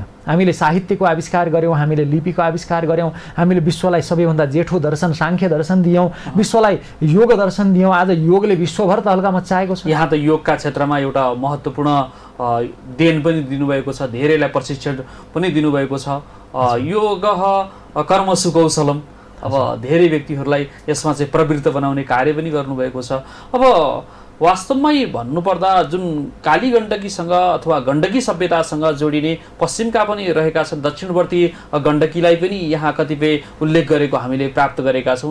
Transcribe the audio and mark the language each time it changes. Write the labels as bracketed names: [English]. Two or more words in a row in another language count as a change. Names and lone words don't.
[Nepali] हामीले साहित्यको आविष्कार गऱ्यौँ, हामीले लिपिको आविष्कार गऱ्यौँ, हामीले विश्वलाई सबैभन्दा जेठो दर्शन साङ्ख्य दर्शन दियौँ, विश्वलाई योग दर्शन दियौँ। आज योगले विश्वभर तहल्का मच्चाएको छ। यहाँ त योगका क्षेत्रमा एउटा महत्त्वपूर्ण देन पनि दिनुभएको छ, धेरैलाई प्रशिक्षण पनि दिनुभएको छ। [Sanskrit] योग कर्मसु कौशलम, [Nepali] अब धेरै व्यक्तिहरूलाई यसमा चाहिँ प्रवृत्त बनाउने कार्य पनि गर्नुभएको छ। अब वास्तवमै भन्नुपर्दा जुन काली गण्डकीसँग अथवा गण्डकी सभ्यतासँग जोडिने पश्चिमका पनि रहेका छन्, दक्षिणवर्ती गण्डकीलाई पनि यहाँ कतिपय उल्लेख गरेको हामीले प्राप्त गरेका छौँ।